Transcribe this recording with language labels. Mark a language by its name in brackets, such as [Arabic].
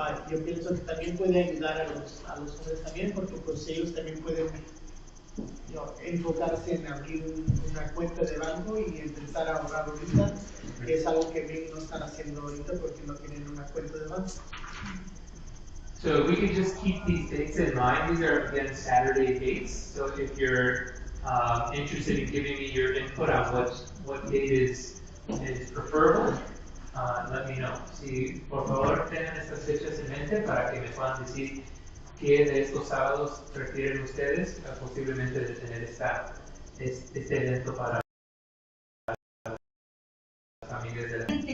[Spanish] Yo pienso que también puede ayudar a los jóvenes también, porque pues ellos también pueden enfocarse en abrir una cuenta de banco y empezar a ahorrar ahorita, que es algo que bien no están haciendo ahorita porque no tienen una cuenta de banco. [English] So we could just keep these dates in mind. These are, again, Saturday dates. So if you're interested in giving me your input on what date is preferable, let me know. [Spanish] Si por favor tengan estas fechas en mente para que me puedan decir qué de estos sábados prefieren ustedes, posiblemente de tener este evento para las familias de la